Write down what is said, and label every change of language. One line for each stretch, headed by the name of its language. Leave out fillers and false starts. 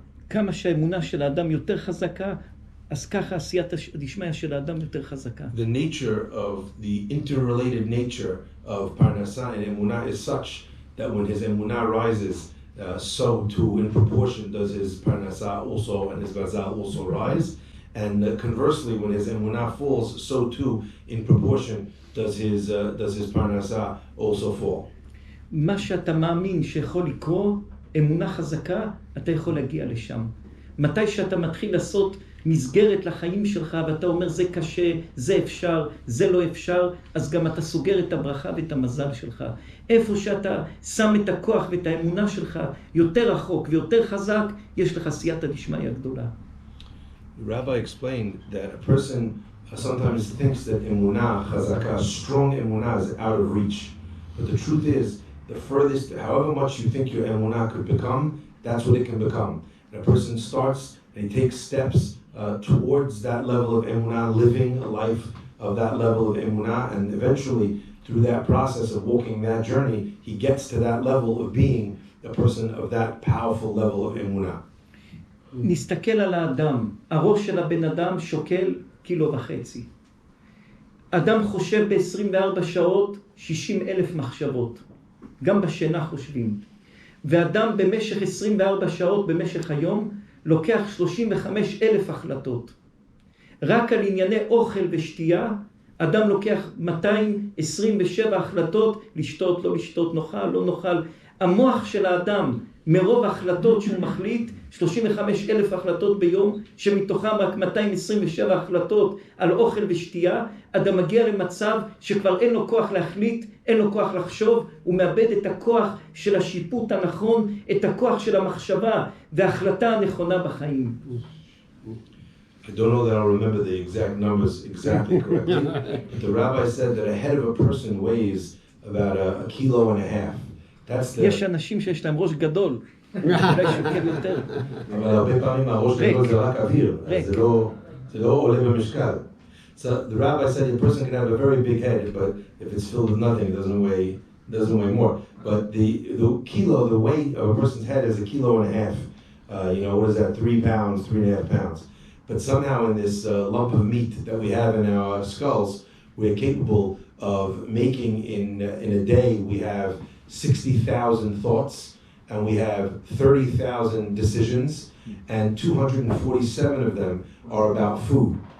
Hebrew: כמה שהאמונה של האדם יותר חזקה, אז ככה עשייתא דשמיא של האדם יותר חזקה.
English: The nature of the interrelated nature of parnasah and emunah is such that when his emunah rises, so too in proportion does his parnasah also and his mazal also rise. And conversely, when his emunah falls, so too in proportion does his parnasah also fall.
Hebrew: מה שאתה מאמין שיכול לקרות, אמונה חזקה, אתה יכול להגיע לשם. מתי שאתה מתחיל לעשות מסגרת לחיים שלך, ואתה אומר זה קשה, זה אפשר, זה לא אפשר, אז גם אתה סוגר את הברכה ואת המזל שלך. איפה שאתה שם את הכוח ואת האמונה שלך יותר רחוק ויותר חזק, יש לך סייעתא דשמיא גדולה.
English: The rabbi explained that a person sometimes thinks that emunah, chazakah, strong emunah is out of reach. But the truth is, the furthest, however much you think your emunah could become, that's what it can become. And a person starts and he takes steps towards that level of emunah, living a life of that level of emunah, and eventually, through that process of walking that journey, he gets to that level of being a person of that powerful level of emunah.
Hebrew: נסתכל על האדם, הראש של הבן אדם שוקל 1.5 קילו. אדם חושב ב-24 שעות 60,000 מחשבות. גם בשינה חושבים. ואדם במשך 24 שעות במשך היום לוקח 35,000 החלטות. רק על ענייני אוכל ושתייה, אדם לוקח 227 החלטות, לשתות, לא לשתות, נאכל, לא נאכל. המוח של האדם מרוב החלטות שהוא מחליט, 35,000 החלטות ביום, שמתוכם רק 227 החלטות על אוכל ושתייה, אדם מגיע למצב שכבר אין לו כוח להחליט, אין לו כוח לחשוב, הוא מאבד את הכוח של השיפוט הנכון, את הכוח של המחשבה וההחלטה הנכונה בחיים.
English: I don't know that I'll remember the exact numbers exactly correctly, but the rabbi said that a head of a person weighs about a kilo and a half. That's the...
Hebrew: יש אנשים שיש להם ראש גדול, אולי שוקל יותר. אבל הרבה פעמים הראש גדול זה רק אוויר, אז זה לא עולה במשקל.
English: So the rabbi said a person can have a very big head, but if it's filled with nothing, it doesn't weigh more. But the kilo, the weight of a person's head is a kilo and a half. What is that? 3 pounds, 3.5 pounds. But somehow in this lump of meat that we have in our skulls, we're capable of making in a day, we have 60,000 thoughts, and we have 30,000 decisions, and 247 of them are about food.